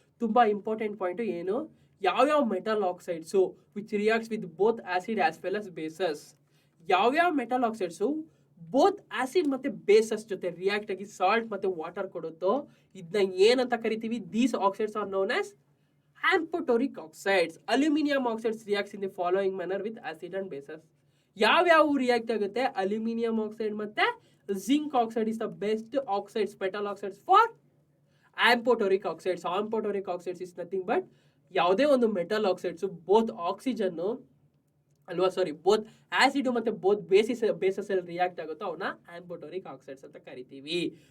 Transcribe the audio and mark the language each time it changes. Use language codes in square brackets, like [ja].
[kn] ತುಂಬಾ important point ಏನು, ಯಾವ್ಯಾವ metal ಆಕ್ಸೈಡ್ಸು [en] which reacts with both acid as well as bases, [kn] ಯಾವ್ಯಾವ ಮೆಟಲ್ ಆಕ್ಸೈಡ್ಸು ಬೋತ್ ಆಸಿಡ್ ಮತ್ತೆ ಬೇಸಸ್ ಜೊತೆ ರಿಯಾಕ್ಟ್ ಆಗಿ ಸಾಲ್ಟ್ ಮತ್ತೆ ವಾಟರ್ ಕೊಡುತ್ತೋ ಇದನ್ನ ಏನಂತ ಕರಿತೀವಿ, [en] These oxides are known as amphoteric oxides. Aluminium oxides reacts in the following manner with acid and bases. [kn] ಯಾವ್ಯಾವ react ಆಗುತ್ತೆ, [en] Aluminium oxide ಮತ್ತೆ zinc oxide is the best oxides, metal oxides for amphoteric oxides. [kn] ಆಂಫೋಟೋರಿಕ್ oxides [en] is nothing but [kn] ಯಾವುದೇ ಒಂದು metal oxides both oxygen ಅಲ್ವಾ, ಸಾರಿ, both acid ಮತ್ತೆ both basis ಅಲ್ಲಿ react ಆಗುತ್ತೋ ಅವನ್ನ ಆಂಫೋಟೋರಿಕ್ ಆಕ್ಸೈಡ್ಸ್ ಅಂತ ಕರಿತೀವಿ.